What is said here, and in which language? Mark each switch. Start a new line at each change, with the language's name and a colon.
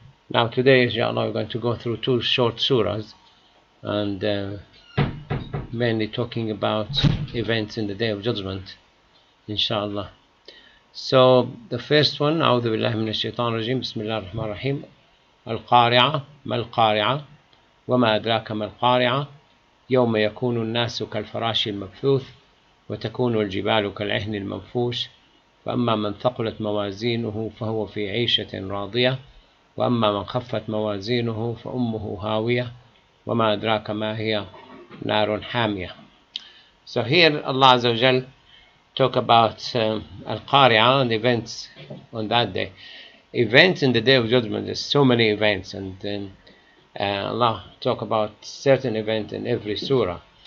English: Now today, inshallah, we're going to go through two short surahs and mainly talking about events in the Day of Judgment, inshallah. So the first one,
Arabic: أعوذ بالله من الشيطان الرجيم بسم الله الرحمن الرحيم. القارعة ما القارعة وما أدراك ما القارعة يوم يكون الناس كالفراش المبثوث وتكون الجبال كالعهن المنفوش فأما من ثقلت موازينه فهو في عيشة راضية وأما من خفت موازينه فأمه هاوية وما أدراك ما هي نار حامية.
English: So here Allah Azza wa Jal talk about Al-Qari'ah and events on that day. Events in the Day of Judgment, there's so many events, and then Allah talk about certain event in every surah.